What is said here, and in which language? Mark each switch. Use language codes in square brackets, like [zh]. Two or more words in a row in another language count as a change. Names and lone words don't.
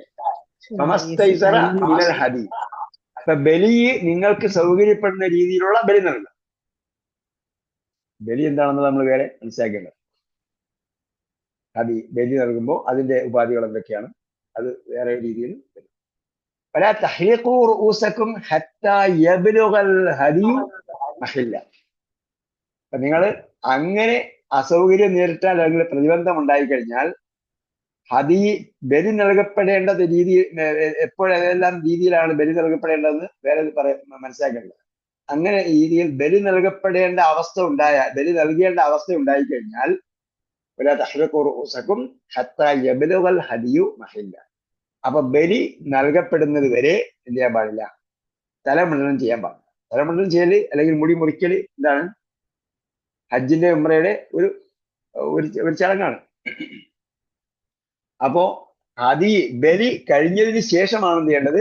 [ar] فما استيسر من الهدي, [ml] അപ്പൊ ബലി നിങ്ങൾക്ക് സൗകര്യപ്പെടുന്ന രീതിയിലുള്ള ബലി നൽകുക. ബലി എന്താണെന്ന് നമ്മൾ വേറെ മനസ്സിലാക്കേണ്ടത്. ഹദി, ബലി നൽകുമ്പോൾ അതിന്റെ ഉപാധികൾ എന്തൊക്കെയാണ്, അത് വേറെ രീതിയിൽ വരും. [ar] فلا تحلقوا رؤوسكم حتى يبلغ الهدي محله. [ml] അപ്പൊ നിങ്ങൾ അങ്ങനെ അസൗകര്യം നേരിട്ടാൽ അല്ലെങ്കിൽ പ്രതിബന്ധം ഉണ്ടായിക്കഴിഞ്ഞാൽ ഹദി, ബലി നൽകപ്പെടേണ്ട രീതി എപ്പോഴെല്ലാം രീതിയിലാണ് ബലി നൽകപ്പെടേണ്ടതെന്ന് വേറെ മനസ്സിലാക്കേണ്ടത്. അങ്ങനെ രീതിയിൽ ബലി നൽകപ്പെടേണ്ട അവസ്ഥ ബലി നൽകേണ്ട അവസ്ഥ ഉണ്ടായിക്കഴിഞ്ഞാൽ [ar] ولا تحلقوا رؤوسكم حتى يبلغ الهدي محله. [ml] അപ്പൊ ബലി നൽകപ്പെടുന്നത് വരെ എന്ത് ചെയ്യാൻ പാടില്ല? തലമുണ്ടനം ചെയ്യാൻ പാടില്ല. തലമുണ്ടനം ചെയ്യല് അല്ലെങ്കിൽ മുടി മുറിക്കല് എന്താണ്? ഹജ്ജിന്റെ ഉംറയുടെ ഒരു ചടങ്ങാണ്. അപ്പോ ബലി കഴിഞ്ഞതിന് ശേഷമാണ് എന്ത് ചെയ്യേണ്ടത്?